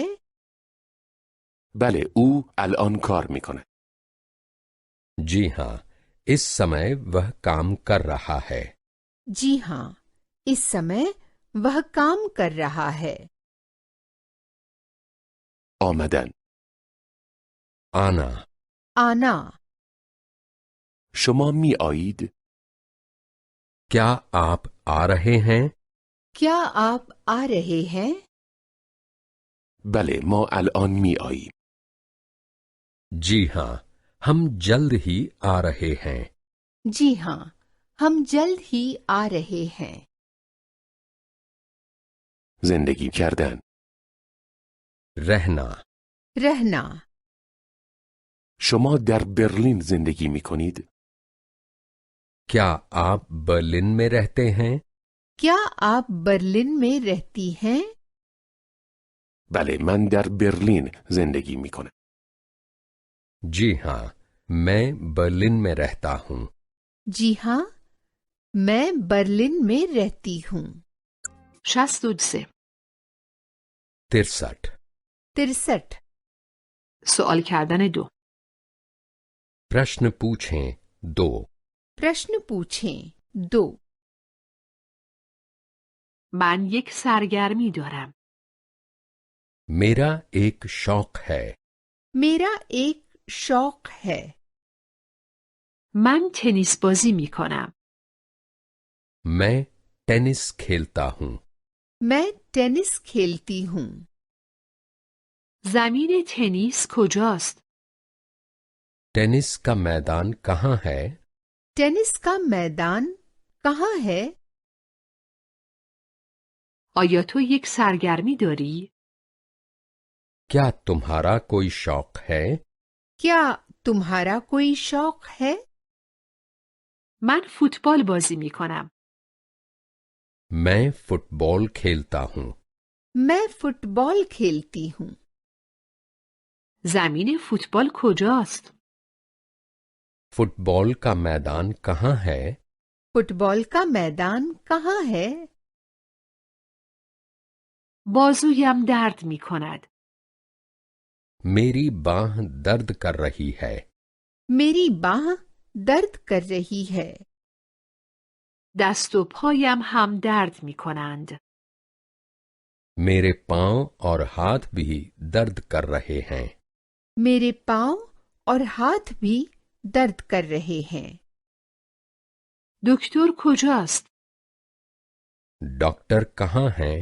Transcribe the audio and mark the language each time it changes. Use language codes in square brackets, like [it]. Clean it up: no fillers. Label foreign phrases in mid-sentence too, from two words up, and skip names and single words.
[fa] بله او الان کار می کند. [hi] जी हाँ, इस समय वह काम कर रहा है। जी हाँ, इस समय वह काम कर रहा है। [fa] آمدن. [hi] आना। आना। [fa] شما می آیید؟ [hi] क्या आप आ रहे हैं? क्या आप आ रहे हैं? [fa] بله ما الان می آییم. [hi] जी हाँ, हम जल्द ही आ रहे हैं। जी हाँ, हम जल्द ही आ रहे हैं। [fa] زندگی کردن. [hi] रहना। रहना। [fa] شما در برلین زندگی می کنید؟ [hi] क्या आप बर्लिन में रहते हैं? क्या आप बर्लिन में रहती हैं? [fa] بله من در برلین زندگی می کنم. [hi] जी हाँ, मैं बर्लिन में रहता हूँ। जी हाँ, मैं बर्लिन में रहती हूँ। 63. 63. 63. [fa] سوال کردن 2. [hi] प्रश्न पूछें 2. प्रश्न पूछें 2. [fa] من یک سرگرمی دارم. [hi] मेरा एक शौक है। मेरा एक शौक है। [fa] من تنیس بازی می کنم. [hi] मैं टेनिस खेलता हूँ। मैं टेनिस खेलती हूँ। [fa] زمین تنیس کجاست؟ [hi] टेनिस का मैदान कहाँ है? टेनिस का मैदान कहाँ है? [fa] آیا تو یک سرگرمی داری؟ [hi] क्या तुम्हारा कोई शौक है? क्या तुम्हारा कोई शौक है? [fa] من فوتبال بازی می کنم. [hi] मैं फुटबॉल खेलता हूँ। मैं फुटबॉल खेलती हूँ। [fa] زمین فوتبال کجاست؟ [hi] फुटबॉल का मैदान कहाँ है? फुटबॉल का मैदान कहाँ है? [fa] بازویم درد می کند. [hi] मेरी बाह दर्द कर रही है। मेरी बाह दर्द कर रही है। [fa] دست و پایم هم درد می کنند. [hi] मेरे पांव और हाथ भी दर्द कर रहे हैं। मेरे पाँव और हाथ भी दर्द कर रहे हैं। [fa] دکتر کجاست؟ [hi] डॉक्टर कहाँ हैं?